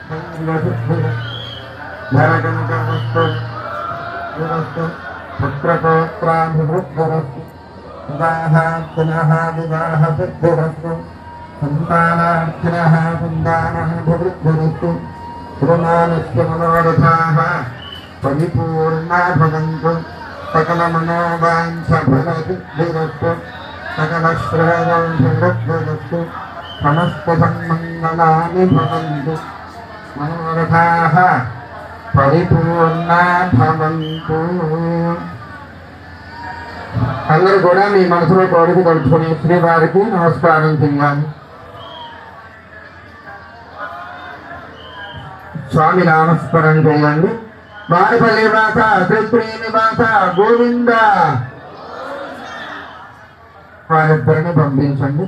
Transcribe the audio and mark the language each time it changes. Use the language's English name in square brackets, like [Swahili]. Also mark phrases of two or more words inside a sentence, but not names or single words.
[Sanskrit] धरगणकमस्तु पुत्रपौत्राभिवृद्धिरस्तु विवाहार्थिनः विवाहसिद्धिरस्तु सन्तानार्थिनः सन्तानाभिवृद्धिरस्तु गुरुनानस्य मनोरथाः परिपूर्णा भवन्तु सकलमनोवाञ्छफलसिद्धिरस्तु सकलश्रेयोभिवृद्धिरस्तु समस्तसन्मङ्गलानि भवन्तु मनोरथाः परिपूर्णा भवन्तु। [Telugu] అందరూ కూడా మీ మనసులో కోరిక తలుచుకుని శ్రీవారికి నమస్కారం చేయాలి. స్వామి నామస్మరణ చేయండి. వారిపల్లి వాస శ్రీ నివాస గోవింద వారిద్దరిని పంపించండి.